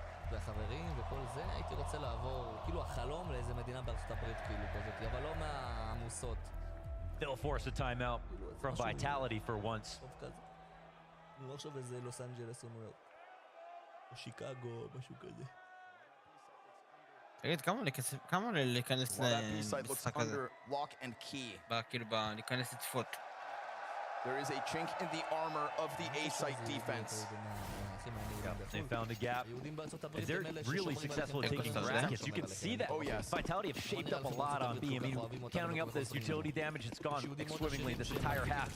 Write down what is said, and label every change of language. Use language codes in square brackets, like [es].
[he] והחברים וכל זה, הייתי רוצה לעבור, כאילו החלום לאיזה מדינה בארצות הברית כאילו כזאת, אבל לא מהעמוסות. [en] They'll force a timeout from Vitality for once. [he] אני לא חושב איזה לוס אנג'לס או ניו יורק. או שיקגו, משהו כזה. תגיד, כמה להיכנס למשחק הזה? כאילו, להיכנס לצפות. [en] There is a chink in the armor of the A-site defense. They found a gap. They're really successful at taking brackets. You can see that. Vitality have shaped up a lot on B. I mean, counting up this utility damage, it's gone swimmingly this entire half.